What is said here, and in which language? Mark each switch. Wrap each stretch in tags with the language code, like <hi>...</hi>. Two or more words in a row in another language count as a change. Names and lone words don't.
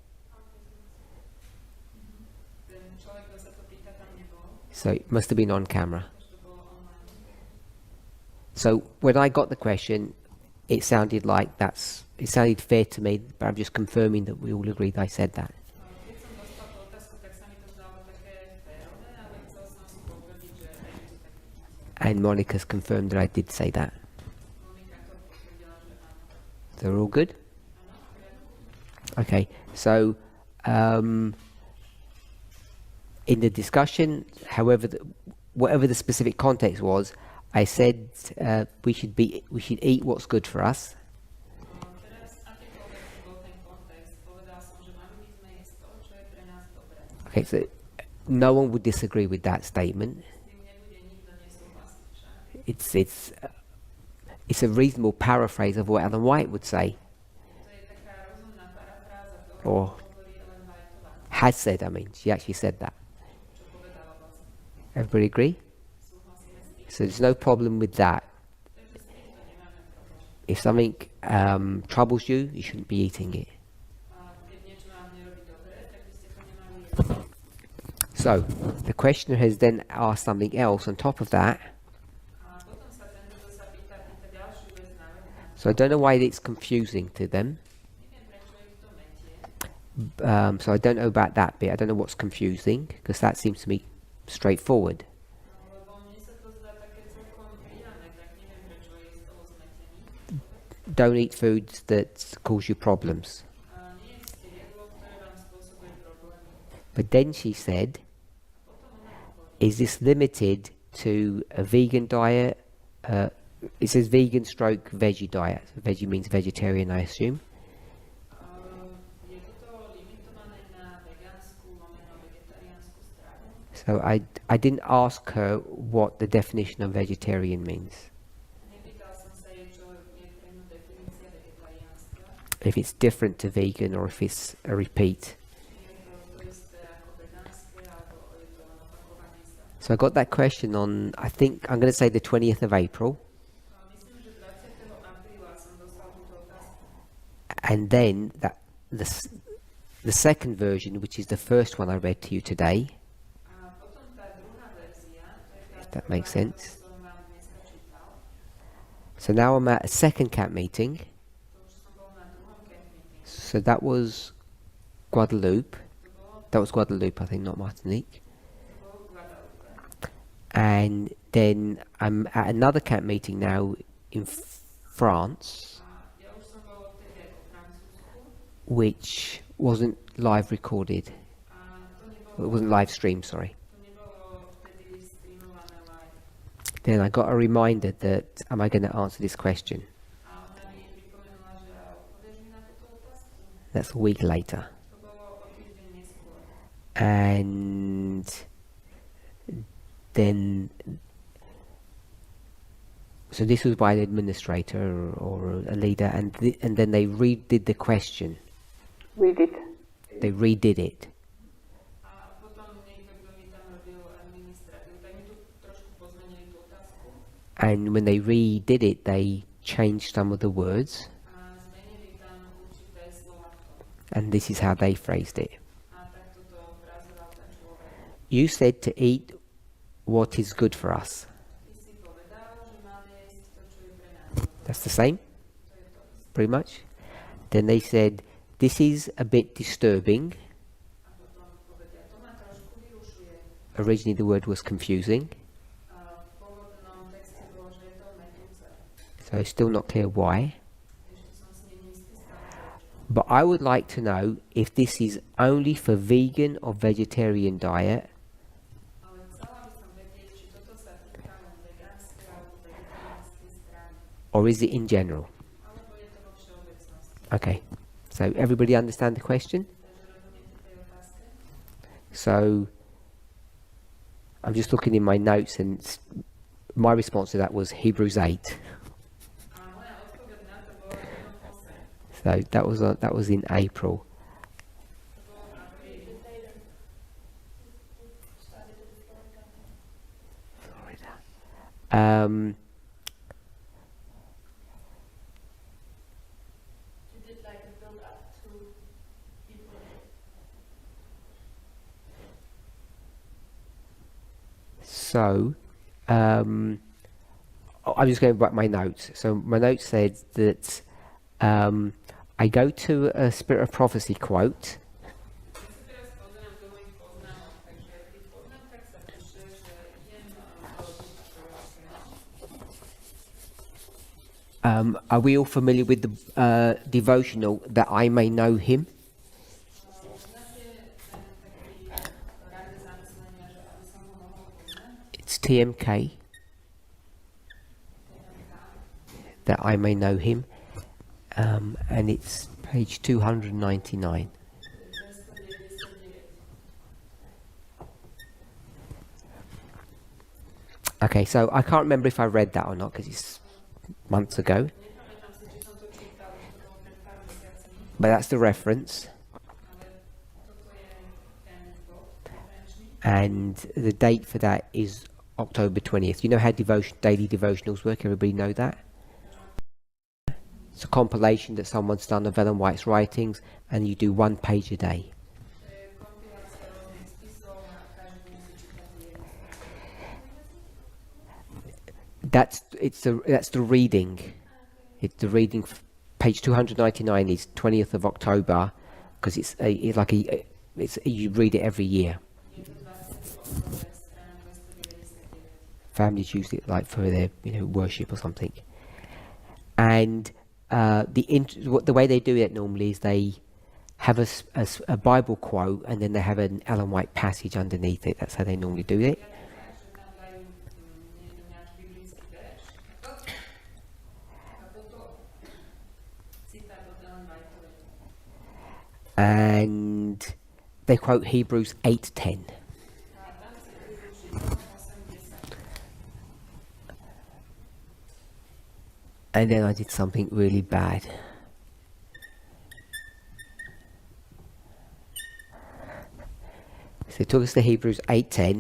<en>So it must have been on camera. So when I got the question, it sounded like it sounded fair to me, but I'm just confirming that we all agreed I said that.</en> <sk>Keď som dostal tú otázku, tak sa mi to zdalo také férové, ale chcel som si potvrdiť, že aj vy to tak vnímate.</sk> <en>And Monica's confirmed that I did say that.</en> <sk>Monika to potvrdila, že áno.</sk> <en>They're all good?</en> <sk>Áno, v poriadku.</sk> <en>Okay, so in the discussion, whatever the specific context was, I said we should eat what's good for us.</en> <sk>Teraz, akýkoľvek bol ten kontext, povedal som, že mali by sme jesť to, čo je pre nás dobré.</sk> <en>Okay, so no one would disagree with that statement.</en> <sk>S tým nebude nikto nesúhlasiť však.</sk> <en>It's a reasonable paraphrase of what Ellen White would say,</en> <sk>To je taká rozumná parafráza toho,</sk> <en>or</en> <sk>čo hovorí Ellen Whiteová,</sk> <en>has said. I mean, she actually said that.</en> <sk>čo povedala vlastne.</sk> <en>Everybody agree?</en> <sk>Súhlasíme s tým.</sk> <en>So there's no problem with that.</en> <sk>Takže s týmto nemáme problém.</sk> <en>If something troubles you, you shouldn't be eating it.</en> <sk>A keď niečo vám nerobí dobre, tak by ste to nemali jesť.</sk> <en>So the questioner has then asked something else on top of that.</en> <sk>A potom sa tento, kto sa pýta ďalšiu vec na vec.</sk> <en>So I don't know why it's confusing to them.</en> <sk>Neviem, prečo ich to metie.</sk> <en>So I don't know about that bit. I don't know what's confusing, because that seems to me straightforward.</en> <sk>Lebo mne sa to zdá také celkom priame, tak neviem, prečo je z toho zmetení.</sk> <en>Don't eat foods that cause you problems.</en> <sk>A nie jeste jedlo, ktoré vám spôsobuje problémy.</sk> <en>But then she said,</en> <sk>Potom ona hovorí,</sk> <en>is this limited to a vegan diet? It says vegan stroke veggie diet. Veggie means vegetarian, I assume.</en> <sk>je toto limitované na vegánsku, lomeno vegetariánsku stravu?</sk> <en>So I didn't ask her what the definition of vegetarian means.</en> <sk>Nepýtal som sa jej, čo je pre ňu definícia vegetariánstva.</sk> <en>If it's different to vegan or if it's a repeat.</en> <sk>Či je to isté ako vegánske, alebo je to len opakovanie sa.</sk> <en>So I got that question on, I think, I'm going to say the 20th of April.</en> <sk>Myslím, že 20. apríla som dostal túto otázku.</sk> <en>And then the second version, which is the first one I read to you today,</en> <sk>A potom tá druhá verzia, to je tá</sk> <en>if that</en> <sk>prvá,</sk> <en>makes sense.</en> <sk>ktorú som vám dneska čítal.</sk> <en>So now I'm at a second camp meeting.</en> <sk>To už som bol na druhom</sk> <en>camp meeting. So that was Guadeloupe.</en> <sk>To bolo,</sk> <en>That was Guadeloupe, I think, not Martinique.</en> <sk>to bolo v Guadalupe.</sk> <en>And then I'm at another camp meeting now in France,</en> <sk>A ja už som bol vtedy aj vo Francúzsku.</sk> <en>which wasn't live recorded.</en> <sk>A to</sk> <en>It</en> <sk>nebolo,</sk> <en>wasn't live streamed, sorry.</en> <sk>to nebolo vtedy streamované live.</sk> <en>Then I got a reminder that, am I going to answer this question?</en> <sk>A ona mi pripomenula, že odpovieš mi na túto otázku.</sk> <en>That's a week later.</en> <sk>To bolo o týždeň neskôr.</sk> <en>And then, so this was by an administrator or a leader, and then they redid the question. We did. They redid it.</en> <sk>A potom niekto, kto mi tam robil administratívu, tak mi tu trošku pozmenili tú otázku.</sk> <en>And when they redid it, they changed some of the words,</en> <sk>A zmenili tam určité slova v tom.</sk> <en>and this is how they phrased it.</en> <sk>A tak toto frazoval ten človek.</sk> <en>You said to eat what is good for us.</en> <sk>Ty si povedal, že máme jesť to, čo je pre nás.</sk> <en>That's the same,</en> <sk>To je to isté.</sk> <en>pretty much. Then they said, this is a bit disturbing.</en> <sk>A potom povedia, to ma trošku vyrušuje.</sk> <en>Originally the word was confusing,</en> <sk>A v pôvodnom texte bolo, že je to metúce.</sk> <en>so it's still not clear why.</en> <sk>Ešte som si neistý stále prečo.</sk> <en>But I would like to know if this is only for vegan or vegetarian diet,</en> <sk>Ale chcela by som vedieť, či toto sa týka len vegánskej alebo vegetariánskej strany.</sk> <en>or is it in general?</en> <sk>Alebo je to vo všeobecnosti.</sk> <en>Okay, so everybody understand the question?</en> <sk>Takže rozumiete tej otázke?</sk> <en>So I'm just looking in my notes, and my response to that was Hebrews 8.</en> <sk>A moja odpoveď na to bola Rímom 8.</sk> <en>So that was in April.</en> <sk>To bolo v apríli.</sk> <en>Florida. Um, You did like a build up to people. so I'm just going to write my notes. So my notes said that I go to a Spirit of Prophecy quote.</en> <sk>Ja sa teraz pozerám do mojich poznámok, takže v tých poznámkach sa píše, že idem do ducha prorockého.</sk> <en>Are we all familiar with the devotional that I may know him?</en> <sk>Poznáte ten taký rady zamyslenia, že aby som ho mohol poznať?</sk> <en>It's TMK, that I may know him, and it's page 299. Okay, so I can't remember if I read that or not because it's months ago,</en> <sk>Nepamätám si, či som to čítal, už to bolo pred pár mesiacmi,</sk> <en>but that's the reference,</en> <sk>ale toto je ten bod referenčný.</sk> <en>and the date for that is October 20th. You know how daily devotionals work? Everybody know that? It's a compilation that someone's done of Ellen White's writings, and you do 1 page a day.</en> <sk>To je kompilácia rôznych spisov a každý musí čítať jeden.</sk> <en>That's the reading. It's the reading. Page 299 is 20th of October, because it's you read it every year.</en> <sk>Je to 20. október, strana 299.</sk> <en>Families use it like for their worship or something. And the way they do it normally is they have a Bible quote, and then they have an Ellen White passage underneath it. That's how they normally do it.</en> <sk>Ja to tak, že tam dajú jeden nejaký biblický verš a potom citát od Ellen Whiteovej.</sk> <en>And they quote Hebrews 8:10.</en> <sk>A tam citujú Židom 8:10.</sk> <en>And then I did something really bad. So it took us to Hebrews 8:10.</en>